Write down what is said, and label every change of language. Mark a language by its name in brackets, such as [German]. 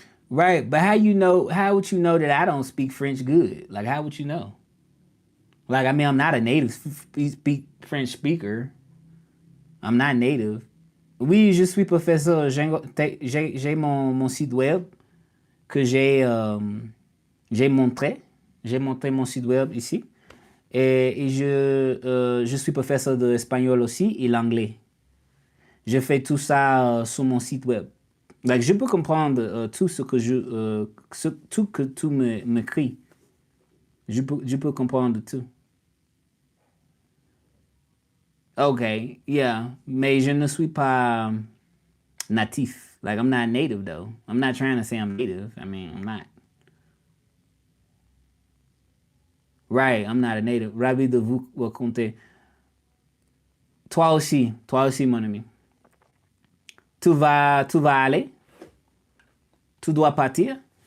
[English] Right, but how you know? How would you know that I don't speak French good? Like, how would you know? Like, I mean, I'm not a native speak French speaker. I'm not native. [French] Oui, je suis professeur. J'ai mon site web que j'ai montré. J'ai montré mon site web ici. Et je suis professeur d'espagnol aussi et l'anglais. Je fais tout ça sur mon site web. Like, je peux comprendre tout ce que tout que tu m'écris. Je peux comprendre tout. Ok, yeah. Mais je ne suis pas natif. [English] Like, I'm not native, though. I'm not trying to say I'm native. I mean, I'm not. Right, I'm not a native. [French] Ravi de vous raconter. Toi aussi, mon ami. Tu vas aller? Tu dois partir?